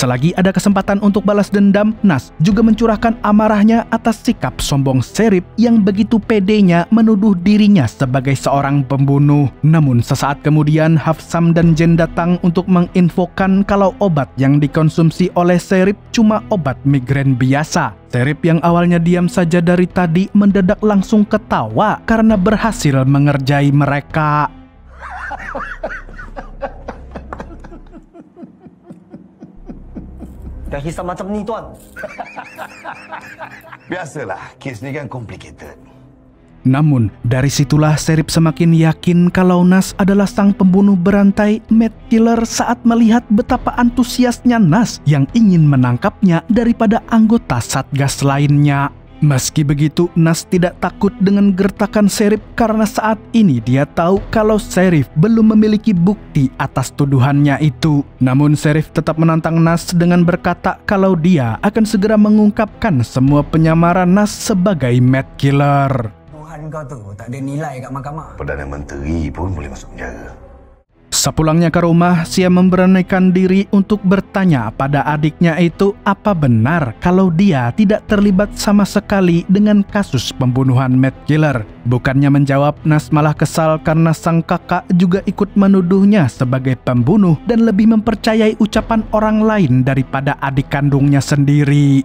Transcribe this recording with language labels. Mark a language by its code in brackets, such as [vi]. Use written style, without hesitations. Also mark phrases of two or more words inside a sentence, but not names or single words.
[id] Selagi ada kesempatan untuk balas dendam, Nas juga mencurahkan amarahnya atas sikap sombong Serif yang begitu pedenya menuduh dirinya sebagai seorang pembunuh. Namun sesaat kemudian Hafsam dan Jen datang untuk menginfokan kalau obat yang dikonsumsi oleh Serif cuma obat migrain biasa. Serif yang awalnya diam saja dari tadi mendadak langsung ketawa karena berhasil mengerjai mereka. [ms] Dah hisap macam ni, Tuan. Biasalah, kes ni kan complicated. [id] Namun, dari situlah Serif semakin yakin kalau Nas adalah sang pembunuh berantai Matt Killer saat melihat betapa antusiasnya Nas yang ingin menangkapnya daripada anggota Satgas lainnya. Meski begitu, Nas tidak takut dengan gertakan Serif karena saat ini dia tahu kalau Serif belum memiliki bukti atas tuduhannya itu. Namun Serif tetap menantang Nas dengan berkata kalau dia akan segera mengungkapkan semua penyamaran Nas sebagai Matt Killer. [ms] Tuhan kau tu tak ada nilai kat mahkamah. Perdana Menteri pun boleh masuk penjara. [id] Sepulangnya ke rumah, Sia memberanikan diri untuk bertanya pada adiknya itu apa benar kalau dia tidak terlibat sama sekali dengan kasus pembunuhan Matt Killer. Bukannya menjawab, Nas malah kesal karena sang kakak juga ikut menuduhnya sebagai pembunuh dan lebih mempercayai ucapan orang lain daripada adik kandungnya sendiri.